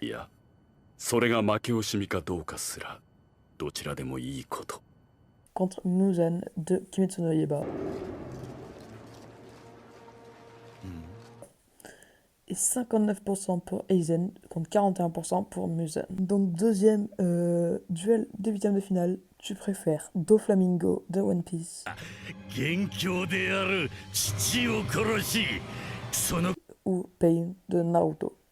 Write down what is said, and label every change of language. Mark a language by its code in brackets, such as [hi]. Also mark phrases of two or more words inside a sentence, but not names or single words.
[ja] いや、それが負け惜しみかどうかすらどちらでもいいこと。 [fr] contre Muzan de Kimetsu no Yaiba. Et 59% pour Aizen contre 41% pour Muzan. Donc deuxième duel de huitième de finale, tu préfères Doflamingo de One Piece ou Pain de Naruto.